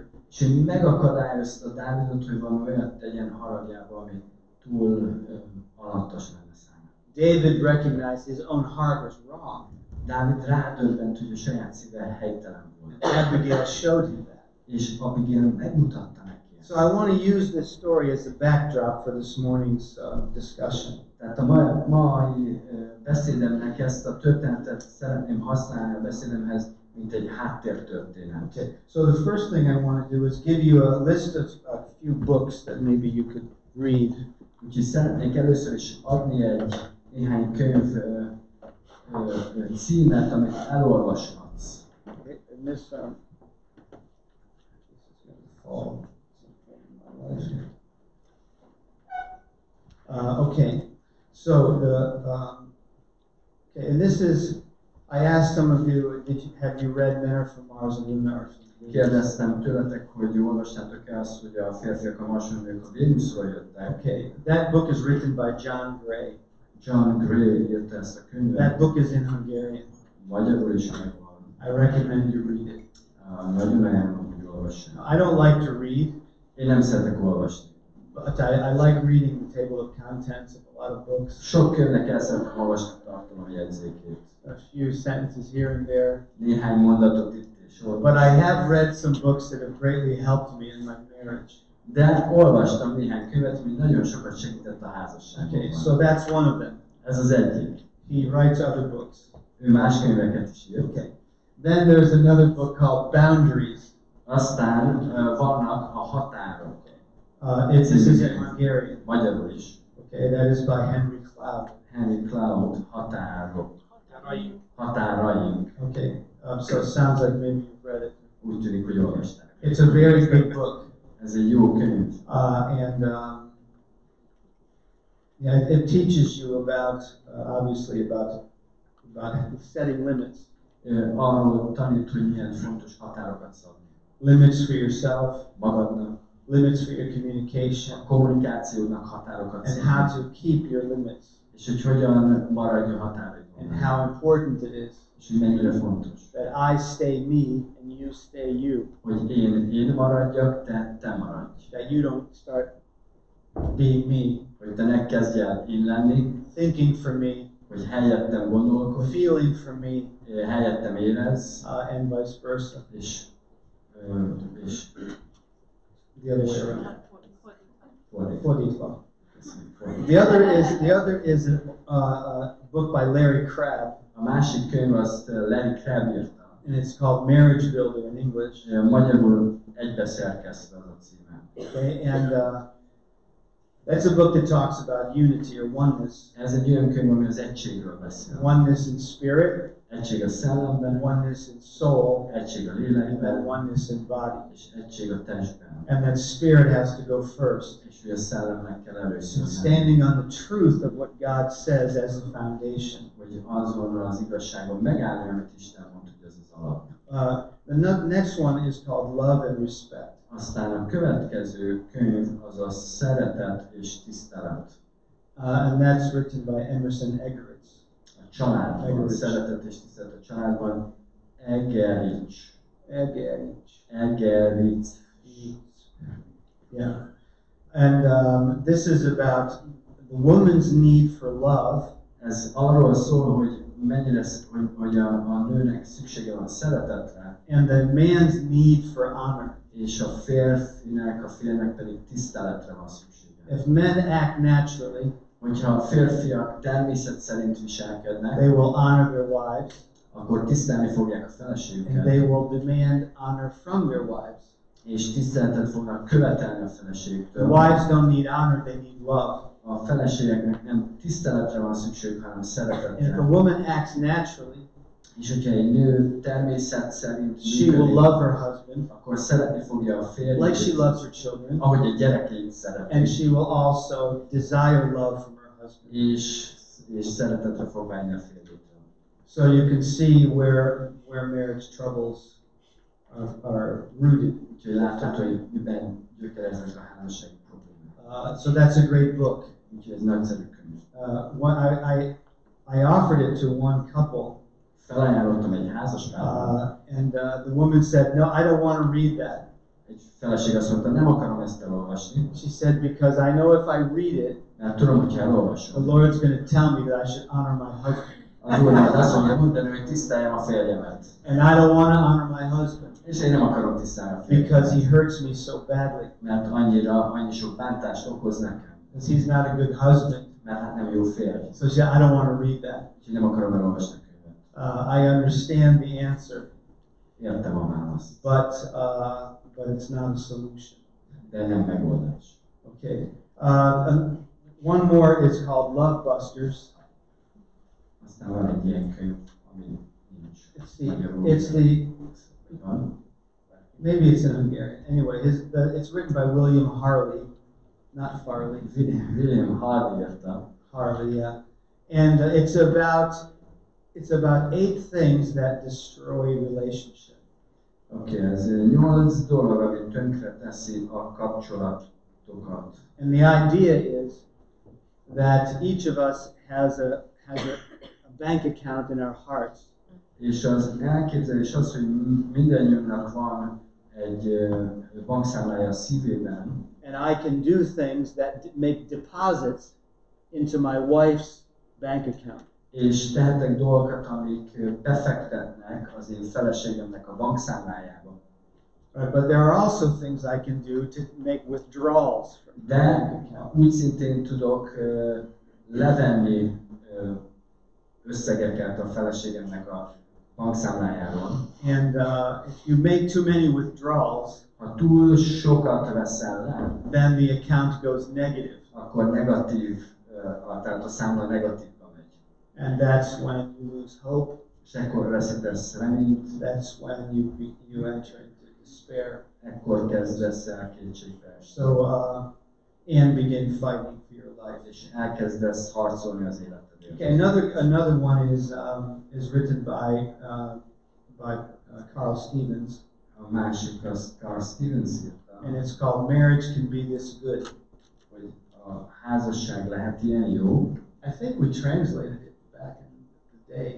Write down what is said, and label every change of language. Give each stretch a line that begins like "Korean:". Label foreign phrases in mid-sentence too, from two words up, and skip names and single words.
Hungarian: és ő megakadályozta Dávidot, hogy valami olyat tegyen haragjába, ami túl alattas lenne számára.
English: David recognized his own heart was wrong.
Hungarian: Dávid rádöbbent, hogy a saját szíve helytelen volt.
English: Abigail showed him that.
Hungarian: És Abigail megmutatta neki ezt.
English: So I want to use this story as a backdrop for this morning's discussion.
Hungarian: Tehát a mai beszédemnek ezt a történetet szeretném használni a beszédemhez, mint egy háttértörténet.
English: Okay. So the first thing I want to do is give you a list of a few books that maybe you could read.
Hungarian: Úgyhogy szeretnék először is adni néhány könyv címet, amit elolvashatsz.
English: Okay. And this is going to fall. Okay. So okay, and this is. I asked some of you, have you read Men Are From Mars and Women Are From Venus?
Hungarian: Kérdeztem tőletek, hogy olvastátok-e azt, hogy a férfiak a Marson, nők a Vénuszról jöttek.
English: Okay, that book is written by John Gray.
Hungarian: John Gray írta ezt a könyvet.
English: That book is in Hungarian.
Hungarian: Magyarul is megvan.
English: I recommend you read it.
Hungarian: Nagyon ajánlom, hogy olvassam.
English: I don't like to read,
Hungarian: Én nem szeretek olvasni.
English: but I like reading the table of contents of a lot of books.
Hungarian: Sok könyvnek el szeretem olvasni a tartalomjegyzékét.
English: A few sentences here and there.
Hungarian: Néhány mondatot itt és ott.
English: But I have read some books that have greatly helped me in my marriage.
Hungarian: De olvastam néhány könyvet, ami nagyon sokat segített a házasságban.
English: Okay, so that's one of them.
Hungarian: Ez az egyik.
English: He writes other books.
Hungarian: Ő más könyveket is írt.
English: Okay. Then there's another book called Boundaries.
Hungarian: Aztán vannak a határok.
English: This is in Hungarian.
Hungarian: Magyarul is.
English: Okay, that is by Henry Cloud.
Hungarian: Henry Cloud, határok. Határaink.
English: Okay, so it sounds like maybe you've read it.
Hungarian: Úgy tűnik, hogy olvasták.
English: It's a very good book.
Hungarian: Ez egy jó könyv.
English: And yeah, it teaches you about, obviously, about setting limits.
Hungarian: Arról tanít, hogy milyen fontos határokat szabni.
English: Limits for yourself,
Hungarian: Magadnak,
English: limits for your communication,
Hungarian: a kommunikációnak határokat
English: and
Hungarian: szabni.
English: how to keep your limits,
Hungarian: És hogy hogyan maradj a határidon.
English: and how important it is
Hungarian: És hogy mennyire fontos.
English: that I stay me and you stay you.
Hungarian: Hogy én maradjak, te maradj.
English: That you don't start being me,
Hungarian: Hogy te ne kezdj el én lenni,
English: thinking for me,
Hungarian: hogy helyettem gondolkodj,
English: feeling for me,
Hungarian: helyettem érezz,
English: and vice versa.
Hungarian: és
English: The other way around.
Hungarian: fordítva. Fordítva. Fordítva.
English: The other is a book by Larry Crabb,
Hungarian: A másik könyv azt Larry Crabb írta.
English: and it's called Marriage Builder in English.
Hungarian: Magyarul egybeszerkesztve az a címe.
English: Okay, and that's a book that talks about unity or oneness.
Hungarian: Ez egy olyan könyv, ami az egységről beszél.
English: Oneness in spirit,
Hungarian: Egység a szellemben,
English: oneness in soul,
Hungarian: egység a
English: and
Hungarian: lélekben,
English: then oneness in body.
Hungarian: és egység a testben.
English: And that spirit has to go first.
Hungarian: És hogy a szellemnek kell először menni.
English: Standing on the truth of what God says as a foundation.
Hungarian: Hogy azon az igazságon megállni, amit Isten mond, hogy ez az alap.
English: The next one is called Love and Respect.
Hungarian: Aztán a következő könyv az a Szeretet és Tisztelet.
English: And that's written by Emerson Eggerichs.
Hungarian: A családban, Eggerichs. Szeretet és Tisztelet a családban. Eggerichs. Eggerichs.
English: Yeah. And this is about the woman's need for love.
Hungarian: Ez arról szól, hogy mennyire, hogy a nőnek szüksége van szeretetre,
English: And the man's need for honor.
Hungarian: és a férfinek pedig tiszteletre van szüksége.
English: If men act naturally,
Hungarian: Hogyha a férfiak természet szerint viselkednek,
English: they will honor their wives,
Hungarian: akkor tisztelni fogják a
English: and
Hungarian: feleségüket,
English: they will demand honor from their wives.
Hungarian: és tiszteletet fognak követelni a
English: The
Hungarian: feleségtől.
English: wives don't need honor, they need love.
Hungarian: A feleségeknek nem tiszteletre van szükségük, hanem
English: And if
Hungarian: szeretetre.
English: a woman acts naturally,
Hungarian: És hogyha egy nő természet szerint
English: she will
Hungarian: működik,
English: love her husband
Hungarian: akkor szeretni fogja a férjét,
English: like she loves her children,
Hungarian: ahogy a gyerekeit szereti.
English: and she will also desire love from her husband.
Hungarian: És szeretetre fog vágyni a férjétől.
English: So you can see where marriage troubles are rooted.
Hungarian: Úgyhogy látható, hogy miben gyökereznek a házassági problémák.
English: So that's a great book.
Hungarian: Úgyhogy ez nagyszerű könyv.
English: I offered it to one couple,
Hungarian: Felajánlottam egy házaspárnak,
English: and the woman said, "No, I don't want to read that."
Hungarian: egy feleség azt mondta, nem akarom ezt elolvasni,
English: She said, "Because I know if I read it,
Hungarian: mert tudom, hogyha
English: the
Hungarian: elolvasom,
English: Lord's going to tell me that I should honor my husband,
Hungarian: az Úr majd azt fogja mondani, hogy tiszteljem a férjemet.
English: and I don't want to honor my husband
Hungarian: És én nem akarom tisztelni a
English: because he
Hungarian: férjemet,
English: hurts me so badly,
Hungarian: mert annyi sok bántást okoz nekem,
English: because he's not a good husband."
Hungarian: mert hát nem jó férj.
English: So she said, "I don't want to read that."
Hungarian: Úgyhogy nem akarom elolvasni a könyvet.
English: I understand the answer,
Hungarian: Értem a választ,
English: but it's not a solution.
Hungarian: de nem megoldás.
English: Okay. One more is called Love Busters.
Hungarian: Aztán van egy ilyen könyv, ami nincs.
English: It's the
Hungarian: Van.
English: maybe it's in Hungarian. Anyway, it's written by William Harley, not Farley.
Hungarian: William Hardy írta.
English: Harley, yeah. And it's about 8 things that destroy relationship.
Hungarian: Oké, ez 8 dolog, ami tönkre teszi a kapcsolatokat.
English: And the idea is that each of us has a bank account in our hearts.
Hungarian: És az elképzelés az, hogy mindannyiunknak van egy bankszámlája a szívében,
English: And I can do things that make deposits into my wife's bank account.
Hungarian: és tehetek dolgokat, amik befektetnek az én feleségemnek a bankszámlájába.
English: But there are also things I can do to make withdrawals from my
Hungarian: De
English: bank account.
Hungarian: úgy szintén tudok levenni összegeket a feleségemnek a bankszámlájáról.
English: And if you make too many withdrawals,
Hungarian: Ha túl sokat veszel le,
English: then the account goes negative.
Hungarian: akkor negatív, tehát a számla negatívba megy.
English: And that's when you lose hope.
Hungarian: És ekkor veszítesz reményt,
English: That's when you enter into despair.
Hungarian: ekkor kezdesz el kétségbe esni.
English: So, and begin fighting for your life.
Hungarian: És elkezdesz harcolni az életedért.
English: Okay, another one is written by Carl Stevens,
Hungarian: A másik az Carl Stevens írta,
English: and it's called "Marriage Can Be This Good."
Hungarian: hogy a házasság lehet ilyen jó.
English: I think we translated it back in the day.